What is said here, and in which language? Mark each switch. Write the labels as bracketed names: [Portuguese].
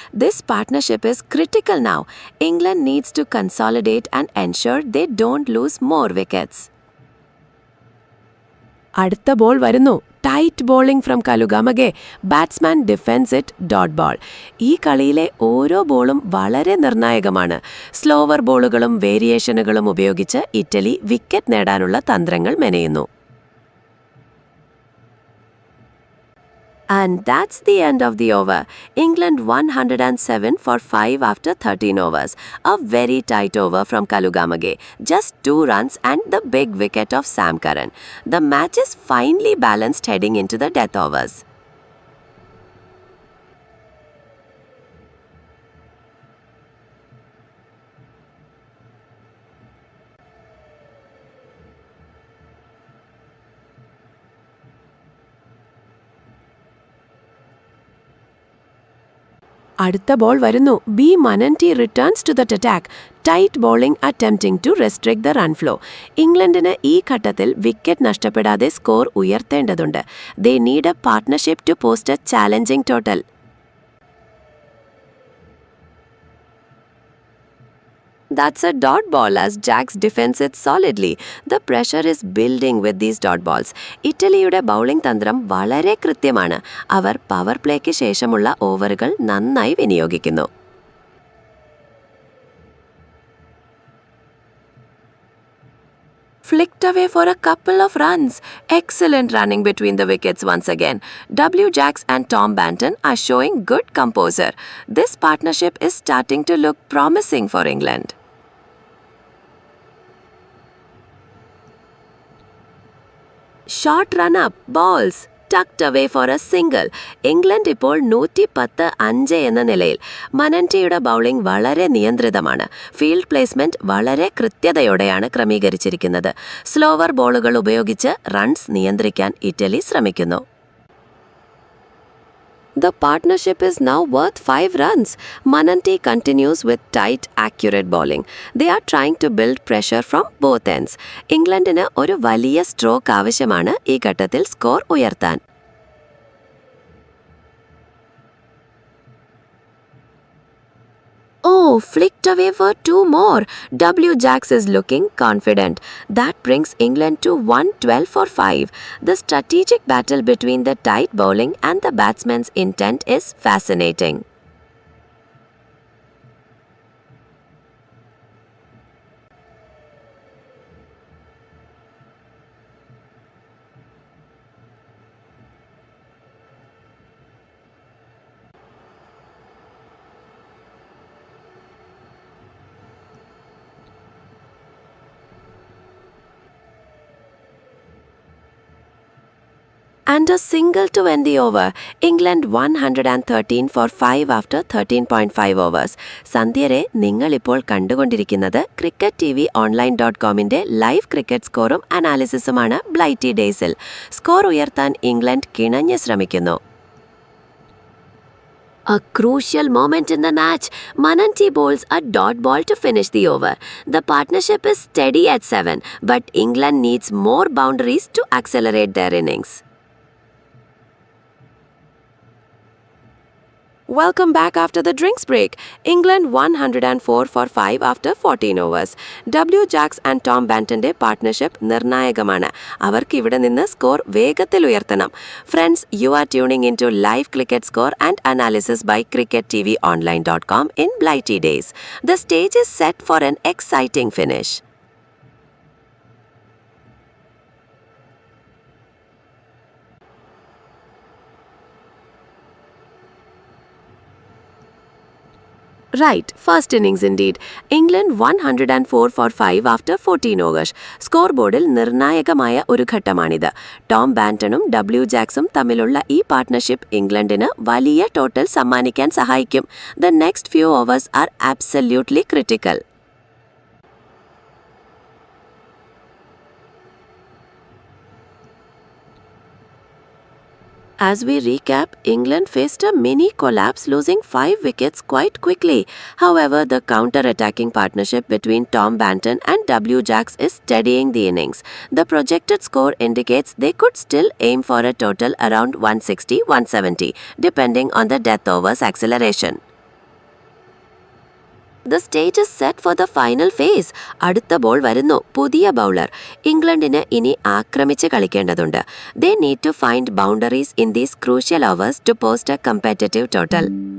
[English] This partnership is critical now. England needs to consolidate and ensure they don't lose more wickets. [Malayalam] Adutha ball varunu. [English] Tight bowling from Kalugamage. Batsman defends it dot ball. [Malayalam] ഈ കളിയിലെ ഓരോ ബോളും വളരെ നിർണായകമാണ്. Slower ബോളുകളും വേരിയേഷനുകളും ഉപയോഗിച്ച് Italy wicket നേടാനുള്ള തന്ത്രങ്ങൾ മെനയുന്നു. [English] And that's the end of the over. England 107 for 5 after 13 overs. A very tight over from Kalugamage. Just 2 runs and the big wicket of Sam Curran. The match is finely balanced heading into the death overs. [Malayalam] അടുത്ത ball വരുന്നു. [English] B Manenti returns to that attack. Tight bowling attempting to restrict the run flow. [Malayalam] ഇംഗ്ലണ്ടിന് ഈ ഘട്ടത്തിൽ wicket നഷ്ടപ്പെടാതെ score ഉയർത്തേണ്ടതുണ്ട്. [English] They need a partnership to post a challenging total. That's a dot ball as Jacks defends it solidly. The pressure is building with these dot balls. [Malayalam] ഇറ്റലിയുടെ bowling തന്ത്രം വളരെ കൃത്യമാണ്. അവർ power plaque ശേഷമുള്ള ഓവറുകൾ നന്നായി വിനിയോഗിക്കുന്നു. [English] Flicked away for a couple of runs. Excellent running between the wickets once again. W. Jacks and Tom Banton are showing good composure. This partnership is starting to look promising for England. Short run-up, balls, tucked away for a single. [Malayalam] England ഇപ്പോൾ 110 എന്ന നിലയിൽ. മനന്റിയുടെ bowling വളരെ നിയന്ത്രിതമാണ്. Field placement വളരെ കൃത്യതയോടെയാണ് ക്രമീകരിച്ചിരിക്കുന്നത്. Slower ബോളുകൾ ഉപയോഗിച്ച് runs നിയന്ത്രിക്കാൻ Italy ശ്രമിക്കുന്നു. [English] The partnership is now worth 5 runs. Mananti continues with tight, accurate bowling. They are trying to build pressure from both ends. [Malayalam] ഇംഗ്ലണ്ടിന് ഒരു വലിയ സ്ട്രോക്ക് ആവശ്യമാണ് ഈ ഘട്ടത്തിൽ സ്കോർ ഉയർത്താൻ. [English] Oh, flicked away for 2 more. W. Jacks is looking confident. That brings England to 112 for 5. The strategic battle between the tight bowling and the batsman's intent is fascinating. And a single to end the over. England 113 for 5 after 13.5 overs. [Malayalam] സന്ധ്യരെ നിങ്ങളിപ്പോൾ കണ്ടുകൊണ്ടിരിക്കുന്നത് CricketTVOnline.comന്റെ live cricket സ്കോറും അനാലിസിസുമാണ് ബ്ലൈറ്റി ഡേയ്സിൽ. Score ഉയർത്താൻ England കിണഞ്ഞ് ശ്രമിക്കുന്നു. [English] A crucial moment in the match. Mananti bowls a dot ball to finish the over. The partnership is steady at 7, but England needs more boundaries to accelerate their innings. Welcome back after the drinks break. England 104 for 5 after 14 overs. W. Jacks and Tom Banton's partnership [Malayalam] നിർണായകമാണ്. അവർക്ക് ഇവിടെ നിന്ന് score വേഗത്തിൽ ഉയർത്തണം. [English] Friends, you are tuning into live cricket score and analysis by CricketTVOnline.com in Blighty Days. The stage is set for an exciting finish. Right, first innings indeed. England 104 for 5 after 14 overs. [Malayalam] സ്കോർബോർഡിൽ നിർണായകമായ ഒരു ഘട്ടമാണിത്. Tom ബാന്റണും W ജാക്സും തമ്മിലുള്ള ഈ partnership ഇംഗ്ലണ്ടിന് വലിയ total സമ്മാനിക്കാൻ സഹായിക്കും. [English] The next few overs are absolutely critical. As we recap, England faced a mini collapse, losing 5 wickets quite quickly. However, the counter-attacking partnership between Tom Banton and W. Jacks is steadying the innings. The projected score indicates they could still aim for a total around 160-170, depending on the death overs acceleration. The stage is set for the final phase. [Malayalam] അടുത്ത ball വരുന്നു. പുതിയ bowler. ഇംഗ്ലണ്ടിന് ഇനി ആക്രമിച്ച് കളിക്കേണ്ടതുണ്ട്. [English] They need to find boundaries in these crucial overs to post a competitive total.